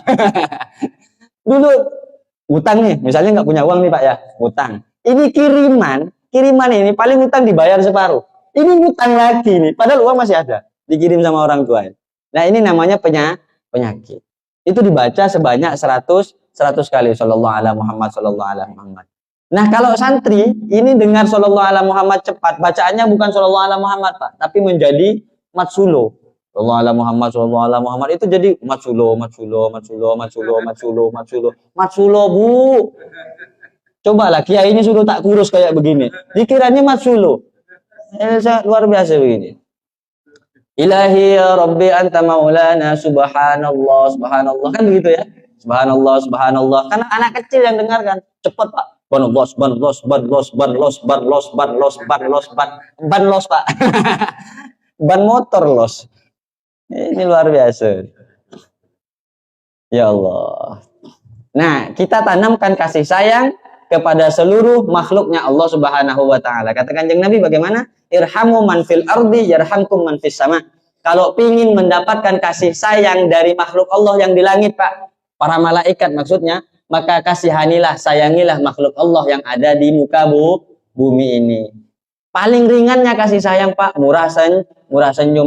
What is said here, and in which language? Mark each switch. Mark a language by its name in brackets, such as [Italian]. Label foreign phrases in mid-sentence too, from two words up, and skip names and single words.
[Indonesian] Dulu utang nih, misalnya nggak punya uang nih, Pak ya, utang. Ini kiriman ini paling utang dibayar separuh. Ini utang lagi nih, padahal uang masih ada, dikirim sama orang tua. Nah ini namanya penyakit. Itu dibaca sebanyak 100 kali. [Arabic] صلى الله على محمد، صلى الله على محمد. [Indonesian] Nah kalau santri ini dengar [Arabic] صلى الله على محمد [Indonesian] cepat, bacaannya bukan [Arabic] صلى الله على محمد, [Indonesian] Pak, tapi menjadi matsulo. [Arabic] صلى الله على محمد, صلى الله على محمد [Indonesian] itu jadi matsulo, Bu. Cobalah kiai ini suruh tak kurus kayak begini. Dikiranya matsulo. Luar biasa begini. [Arabic] إلهي يا رب أنت مولانا سبحان الله، سبحان الله. [Indonesian] Kan begitu ya? [Arabic] سبحان الله، سبحان الله. [Indonesian] Karena anak kecil yang dengarkan. Cepat, Pak. Ban los, Pak. Ban motor los. Ini luar biasa. [Arabic] يا الله. [Indonesian] Nah, kita tanamkan kasih sayang kepada seluruh makhluknya Allah [Arabic] سبحانه وتعالى. [Indonesian] Kata Kanjeng Nabi bagaimana? [Arabic] ارحموا من في الأرض يرحمكم من في السماء. [Indonesian] Kalau ingin mendapatkan kasih sayang dari makhluk Allah yang di langit, Pak, para malaikat maksudnya, maka kasihanilah, sayangilah makhluk Allah yang ada di muka bumi ini. Paling ringannya kasih sayang, Pak, murah senyum.